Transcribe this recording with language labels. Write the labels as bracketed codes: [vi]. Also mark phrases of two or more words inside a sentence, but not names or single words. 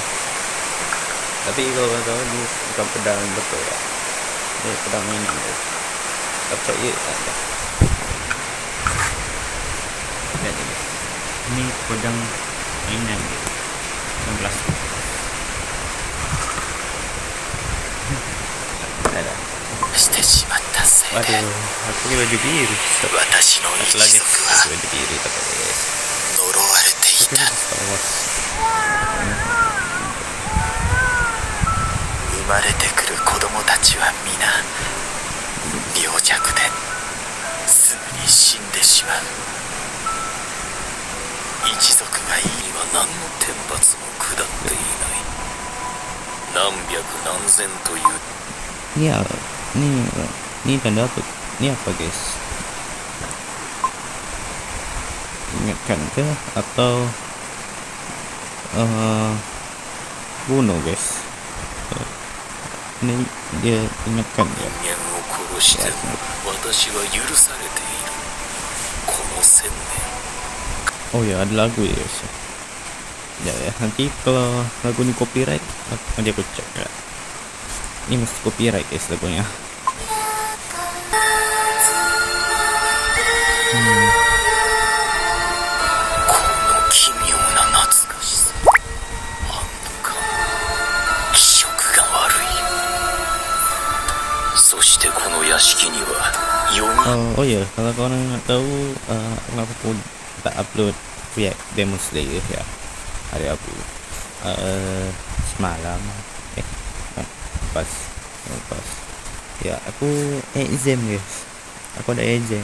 [ms] Tapi kalau kau tahu ini bukan pedang betul ya, ini pedang mainan guys. Percaya ada. Lihat ini pedang mainan gitu, pedang plastik. Ada. [ja] してしまったせいで [ms] Waduh, aku ini baju biru. [ja] 私の [ms] Satu [ja] 一 [ms] lagi [ja] 族は [ms] baju biru tapi guys. [ja] 呪われてい [ms] Itu [ja] た。 Star Wars. 生まれてくる子供たちは皆病弱ですぐに死んでしまう。一族がいいには何の天罰も下っていない。何百何千という [ms] Iya, ini tanda apa? Ini apa guys? Ingatkan ke atau bunuh guys? Ini dia ingatkan ya. [ja] 人間を殺しても私は許されている。この1000 [ms] Oh ya, ada lagu ya guys. Ya, ya nanti kalau lagu ini copyright nanti aku cek ya. Ini mesti copyright guys lagunya. [ja] この奇妙な懐かしさ。あんのか気色が悪い。そしてこの屋敷には4人 [ms] Oh ya, kalau kalian nggak tahu kenapa aku tak upload react Demon Slayer ya hari aku semalam pas ya aku exam guys, aku ada exam.